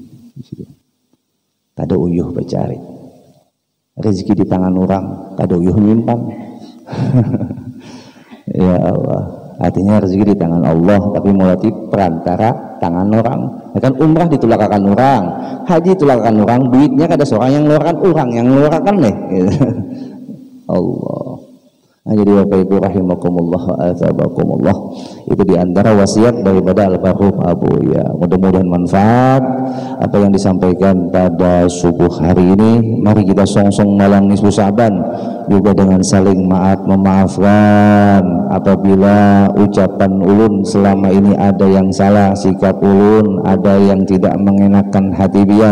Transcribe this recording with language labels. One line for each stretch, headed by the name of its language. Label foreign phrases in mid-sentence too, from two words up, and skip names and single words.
Banjar: Kada uyuh bercari rezeki di tangan orang, kada uyuh nyimpan.
Arabic: يا الله,
Indonesian: artinya rezeki di tangan Allah, tapi mulai perantara tangan orang.
Banjar: Ya kan, umrah ditulakakan orang, haji ditulakakan orang, duitnya kada seorang yang ngeluarkan, orang yang ngeluarkan nih.
Indonesian: Allah. Nah, jadi Bapak Ibu
Arabic: رحمكم الله وعزبكم الله,
Indonesian: itu diantara wasiat daripada almarhum Abuya. Mudah-mudahan manfaat apa yang disampaikan pada subuh hari ini. Mari kita songsong malam nisfu Sa'ban juga dengan saling memaafkan apabila ucapan ulun selama ini ada yang salah, sikap ulun ada yang tidak mengenakan hati bian.